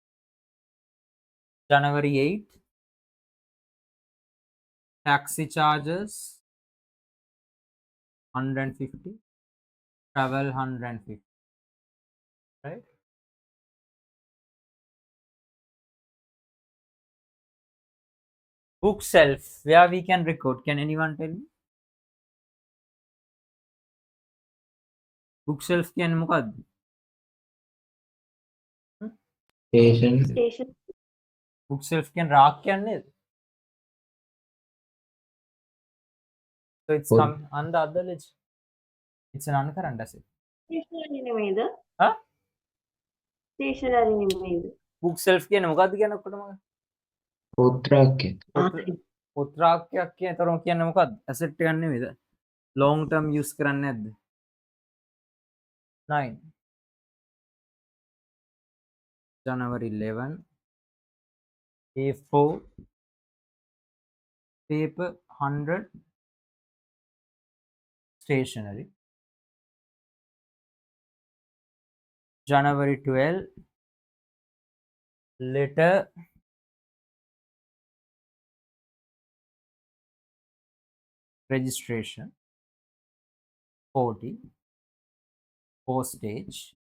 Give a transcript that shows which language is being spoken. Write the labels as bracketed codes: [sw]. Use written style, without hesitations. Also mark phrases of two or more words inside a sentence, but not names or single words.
[en] January 8, taxi charges 150, travel 150, right? Book shelf, where we can record. Can anyone tell me? Book shelf [si] කියන්නේ මොකද්ද? [en] Station. Station. Book shelf [si] කියන්නේ රාක් කියන්නේ නේද? [en] So it's Good. come under other ledger. It's an uncurrent asset. [si] Stationery නෙමෙයිද? Huh? Stationery නෙමෙයිද? [en] Book shelf [si] කියන්නේ මොකද්ද කියන ඔක්කොටම? පොත්‍රාක්‍ය. පොත්‍රාක්‍යයක් කියන තරම කියන්නේ මොකද්ද? asset එකක් නෙමෙයිද? [en] long term use [si] කරන්නේ නැද්ද? 9. [en] January 11, A4 paper 100, stationery. January 12, letter registration 40, postage.